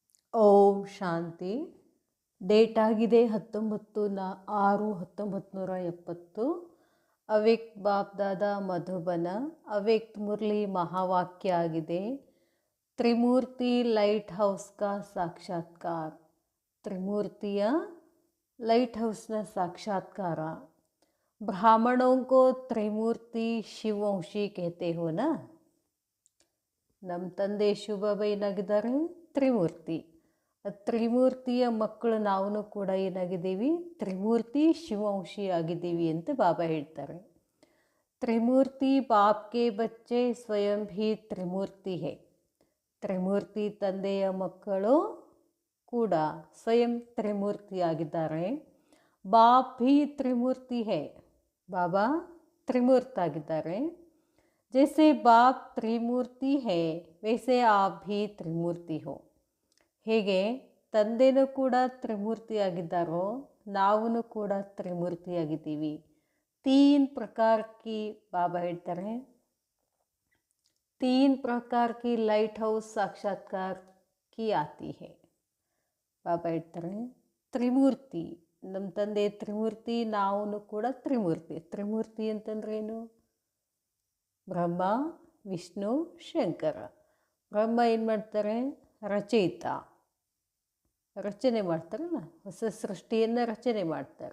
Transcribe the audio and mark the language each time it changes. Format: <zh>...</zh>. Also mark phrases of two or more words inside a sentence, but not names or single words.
<kn>ಓಂ ಶಾಂತಿ. ಡೇಟ್ ಆಗಿದೆ 19/6/1970. ಅವ್ಯಕ್ತ ಬಾಪ್ದಾದ ಮಧುಬನ. ಅವ್ಯಕ್ತ ಮುರಳಿ ಮಹಾವಾಕ್ಯ ಆಗಿದೆ.</kn> <hi>त्रिमूर्ति लाइट हाउस का साक्षात्कार.</hi> <kn>ತ್ರಿಮೂರ್ತಿಯ ಲೈಟ್ ಹೌಸ್ನ ಸಾಕ್ಷಾತ್ಕಾರ.</kn> <hi>ब्राह्मणों को त्रिमूर्ति शिववंशी कहते हो ना.</hi> <kn>ನಮ್ಮ ತಂದೆ ಶುಭ ಏನಾಗಿದ್ದಾರೆ? ತ್ರಿಮೂರ್ತಿ. ತ್ರಿಮೂರ್ತಿಯ ಮಕ್ಕಳು ನಾವು ಕೂಡ ಏನಾಗಿದ್ದೀವಿ? ತ್ರಿಮೂರ್ತಿ ಶಿವವಂಶಿ ಆಗಿದ್ದೀವಿ ಅಂತ ಬಾಬಾ ಹೇಳ್ತಾರೆ.</kn> <hi>त्रिमूर्ति बाप के बच्चे स्वयं भी त्रिमूर्ति है.</hi> <kn>ತ್ರಿಮೂರ್ತಿ ತಂದೆಯ ಮಕ್ಕಳು ಕೂಡ ಸ್ವಯಂ ತ್ರಿಮೂರ್ತಿ ಆಗಿದ್ದಾರೆ.</kn> <hi>बाप भी त्रिमूर्ति है.</hi> <kn>ಬಾಬಾ ತ್ರಿಮೂರ್ತಿ ಆಗಿದ್ದಾರೆ.</kn> <hi>जैसे बाप त्रिमूर्ति है वैसे आप भी त्रिमूर्ति हो.</hi> <kn>ಹೇಗೆ ತಂದೆನೂ ಕೂಡ ತ್ರಿಮೂರ್ತಿ ಆಗಿದ್ದಾರೋ ನಾವು ಕೂಡ ತ್ರಿಮೂರ್ತಿ ಆಗಿದ್ದೀವಿ.</kn> <hi>3 प्रकार की बाबा ಹೇಳ್ತಾರೆ. 3 प्रकार की लाइट हाउस साक्षात्कार की आती है.</hi> <kn>ಬಾಬಾ ಹೇಳ್ತಾರೆ ತ್ರಿಮೂರ್ತಿ. ನಮ್ಮ ತಂದೆ ತ್ರಿಮೂರ್ತಿ, ನಾವು ಕೂಡ ತ್ರಿಮೂರ್ತಿ. ತ್ರಿಮೂರ್ತಿ ಅಂತಂದ್ರೆ ಏನು? ಬ್ರಹ್ಮ, ವಿಷ್ಣು, ಶಂಕರ. ಬ್ರಹ್ಮ ಏನು ಮಾಡ್ತಾರೆ? ರಚಯಿತ, ರಚನೆ ಮಾಡ್ತಾರಲ್ಲ, ಹೊಸ ಸೃಷ್ಟಿಯನ್ನು ರಚನೆ ಮಾಡ್ತಾರೆ.</kn>